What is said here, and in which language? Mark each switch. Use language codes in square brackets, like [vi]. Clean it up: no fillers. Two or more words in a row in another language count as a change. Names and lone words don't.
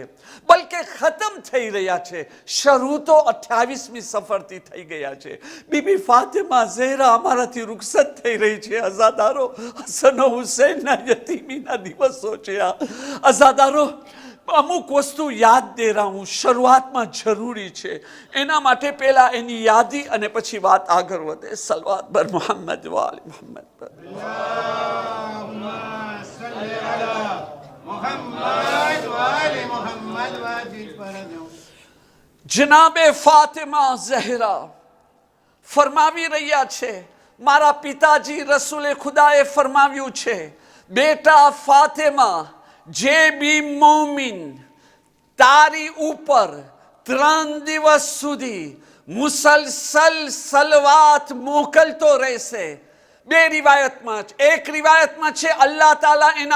[gu] બલકે ખતમ થઈ રહ્યા છે શરૂ તો 28મી સફરથી થઈ ગયા છે બીબી ફાતિમા ઝહરા અમારાથી રૂખસત થઈ રહી છે અઝાદારો હસન હુસૈનના યતીમીના દિવસો છે આ અઝાદારો અમુક વસ્તુ [ur] یاد دے رہا ہوں [gu] શરૂઆતમાં જરૂરી છે એના માટે પહેલા એની યાદી અને પછી વાત આગળ વધે [ur] صلوات بر محمد وآل محمد پر [ar] اللهم صل على محمد وآل محمد وأجل فرجهم. [gu] જનાબે ફાતિમા ઝહરા ફરમાવી રહ્યા છે મારા પિતાજી રસૂલે ખુદાએ ફરમાવ્યું છે બેટા ફાતિમા જે બી મોમિન તારી ઉપર 3 દિવસ સુધી મુસલસલ સલવાત મોકલતો રહેશે બે રિવાયતમાં એક રિવાયતમાં છે અલ્લાહ તાલા એના